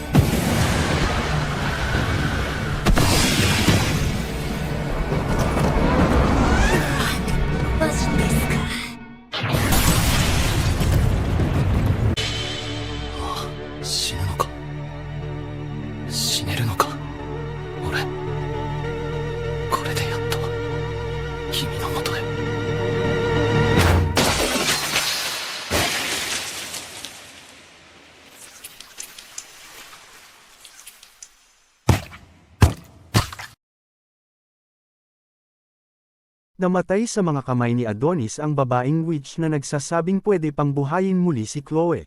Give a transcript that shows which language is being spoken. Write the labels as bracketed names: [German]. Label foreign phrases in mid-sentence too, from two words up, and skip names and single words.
[Japanese] マジですか。死ぬのか死ねるのか俺。これでやっと君のもとへ。 [Filipino] Namatay sa mga kamay ni Adonis ang babaeng witch na nagsasabing pwede pang buhayin muli si Chloe.